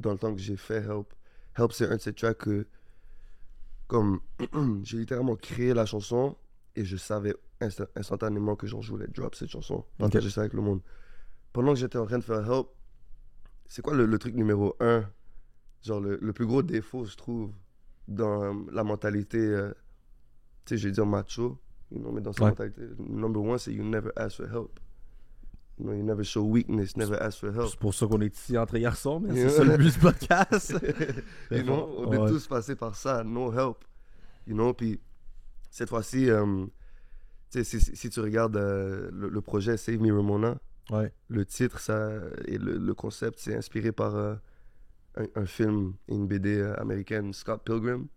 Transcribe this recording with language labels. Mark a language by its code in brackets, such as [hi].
[fr] dans le temps que j'ai fait Help. Help, c'est un de ces tracks que, comme, j'ai littéralement créé la chanson et je savais instantanément que genre, je voulais drop cette chanson, partager ça avec le monde. Pendant que j'étais en train de faire Help, c'est quoi le truc numéro 1? Genre, le plus gros défaut, je trouve, dans la mentalité, tu sais, je vais dire macho, [en] you know, [fr] mais dans sa Ouais. mentalité, [en] number 1, c'est you never ask for help. You know, you never show weakness, never ask for help. [fr] C'est pour ça qu'on est ici entre garçons, mais [en] Yeah. [fr] c'est ça le but du podcast. [en] You know, [fr] on est Ouais. tous passés par ça, [en] no help. You know, [fr] puis cette fois-ci, tu sais, si tu regardes le projet Save Me Ramona, Ouais. le titre ça, et le concept, c'est inspiré par un film et une BD américaine, Scott Pilgrim.